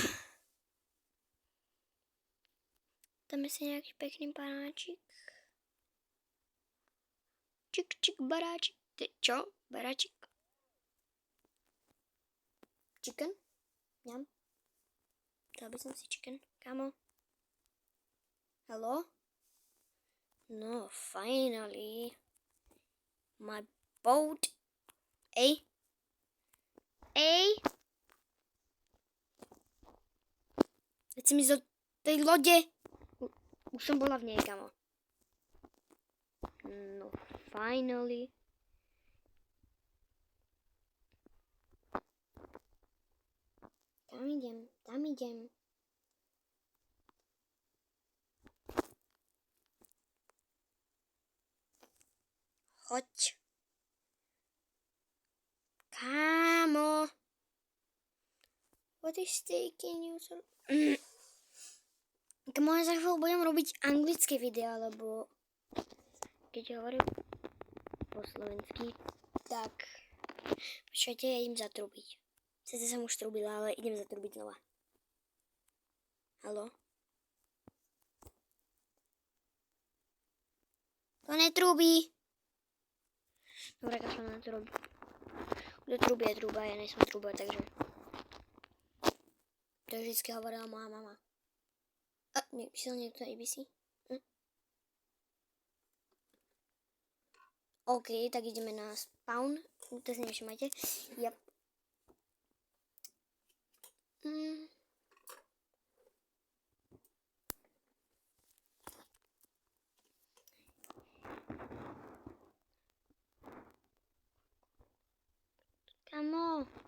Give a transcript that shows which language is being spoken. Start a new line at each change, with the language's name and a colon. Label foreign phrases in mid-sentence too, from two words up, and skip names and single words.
Slovak: Dáme si nejaký pekný baráčik. Čik, baráčik. Čo? Baráčik?
English: Chicken? Ňam.
Slovak: Dal by som si chicken, kámo.
English: Hello? No, finally. My boat.
Slovak: Ej. Veď si mi zo tej lode. Už som bola v nej, kámo.
English: No, finally.
Slovak: Tam idem. Choď. Kámo.
English: What is taking you so...
Slovak: Kámo, ja za chvíľu budem robiť anglické video, lebo keď hovorím po slovensky, tak počkajte, ja idem zatrubiť. Sice som už trubila, ale idem zatrubiť znova. Haló? To netrubí. Dobre, kašľam na trub. Kto trubí je truba, ja nejsem truba, takže... To vždycky hovorila moja mama. A, nepísal niekto ABC? OK, tak ideme na spawn. To si nevšimajte. Yep. Kamo.